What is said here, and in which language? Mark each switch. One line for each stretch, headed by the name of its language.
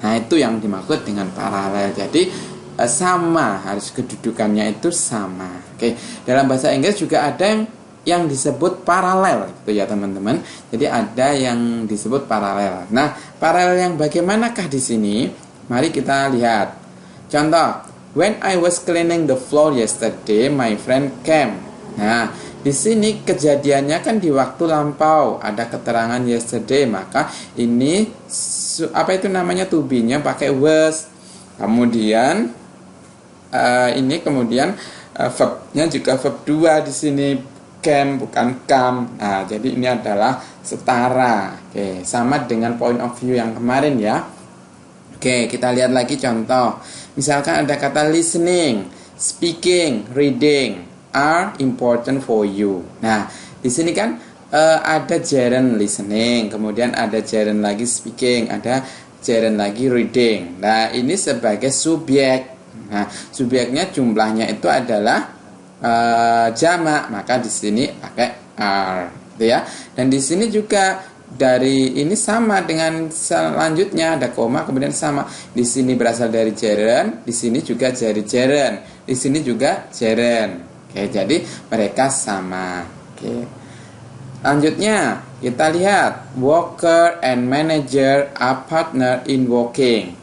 Indonesian: Nah, itu yang dimaksud dengan paralel. Jadi sama, harus kedudukannya itu sama. Oke, dalam bahasa Inggris juga ada yang disebut paralel gitu ya teman-teman. Jadi ada yang disebut paralel. Nah, paralel yang bagaimanakah di sini? Mari kita lihat. Contoh,
English: when I was cleaning the floor yesterday, my friend came.
Indonesian: Nah, di sini kejadiannya kan di waktu lampau, ada keterangan yesterday, maka ini apa itu namanya, to be-nya pakai was. Kemudian ini kemudian verb-nya juga verb 2 di sini, came bukan come. Nah, jadi ini adalah setara. Oke, sama dengan
English: point of view
Indonesian: yang kemarin ya. Oke, kita lihat lagi contoh. Misalkan ada kata
English: listening, speaking, reading are important for you.
Indonesian: Nah, di sini kan ada gerund listening, kemudian ada gerund lagi speaking, ada gerund lagi reading. Nah, ini sebagai subjek. Nah, subjeknya jumlahnya itu adalah jamak, maka di sini pakai are, gitu ya. Dan di sini juga dari ini sama dengan selanjutnya, ada koma kemudian sama. Di sini berasal dari gerund, di sini juga dari gerund, di sini juga gerund. Oke, jadi mereka sama. Oke. Lanjutnya kita lihat
English: worker and manager are partner in working.